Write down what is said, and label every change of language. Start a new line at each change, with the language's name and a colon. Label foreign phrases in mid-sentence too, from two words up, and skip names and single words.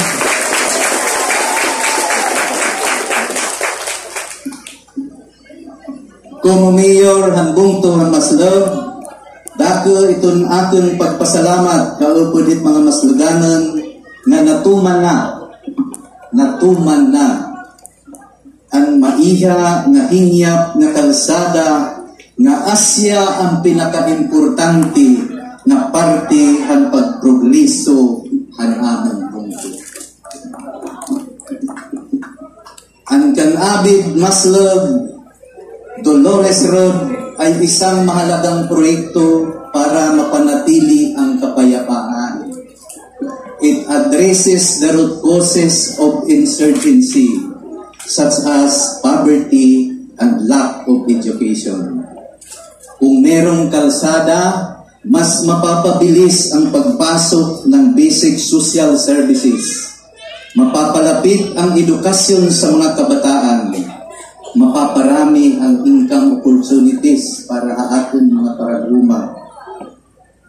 Waray: Kung mayor hambung to ng maslug, dako itong aking pagpasalamat kaupod it mga masluganan nga natuman na ang maiha nga hinyap nga kalsada nga asya ang pinaka-importante na parte ang pagprogreso ang aming bungko.
Filipino: Ang Kanabid Maslog Dolores Road ay isang mahalagang proyekto para mapanatili ang kapayapaan.
English: It addresses the root causes of insurgency, such as poverty and lack of education.
Filipino: Kung merong kalsada, mas mapapabilis ang pagpasok ng
English: basic social services.
Filipino: Mapapalapit ang edukasyon sa mga kabataan. Mapaparami ang
English: income opportunities
Filipino: para sa ating mga paraguma.